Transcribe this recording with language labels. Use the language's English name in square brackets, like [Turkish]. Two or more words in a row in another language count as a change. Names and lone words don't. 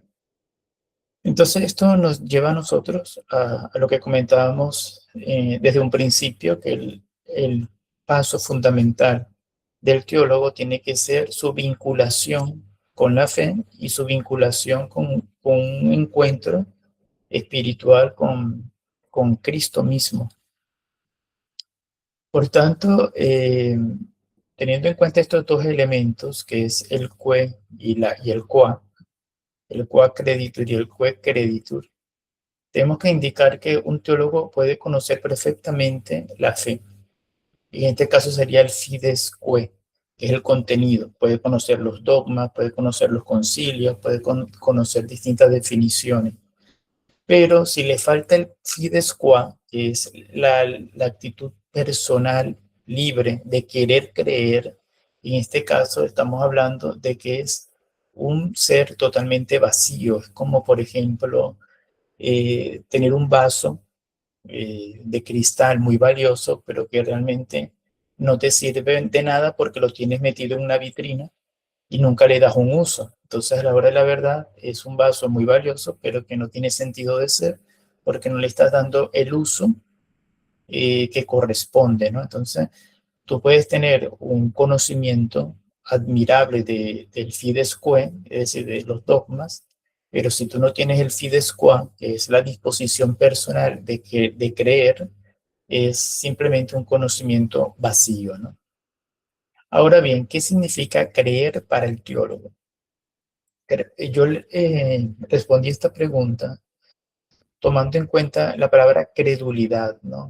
[Spanish] Entonces esto nos lleva a nosotros a lo que comentábamos desde un principio, que el paso fundamental del teólogo tiene que ser su vinculación con la fe y su vinculación con un encuentro espiritual con Cristo mismo. Por tanto, teniendo en cuenta estos dos elementos, que es el que y el [Latin] qua creditur [Spanish] y el [Latin] que creditur, [Spanish] tenemos que indicar que un teólogo puede conocer perfectamente la fe. Y en este caso sería el [Latin] fides que. [Spanish] que es el contenido. Puede conocer los dogmas, puede conocer los concilios, puede conocer distintas definiciones. Pero si le falta el [Latin] fides qua, [Spanish] que es la actitud personal libre de querer creer, en este caso estamos hablando de que es un ser totalmente vacío. Es como, por ejemplo, tener un vaso de cristal muy valioso, pero que realmente no te sirve de nada porque lo tienes metido en una vitrina y nunca le das un uso. Entonces, a la hora de la verdad, es un vaso muy valioso, pero que no tiene sentido de ser porque no le estás dando el uso que corresponde, ¿no? Entonces, tú puedes tener un conocimiento admirable del [Latin] fides quae, [Spanish] es decir, de los dogmas, pero si tú no tienes el [Latin] fides qua, [Spanish] que es la disposición personal de creer, es simplemente un conocimiento vacío, ¿no? Ahora bien, ¿qué significa creer para el teólogo? Yo respondí esta pregunta tomando en cuenta la palabra credulidad, ¿no?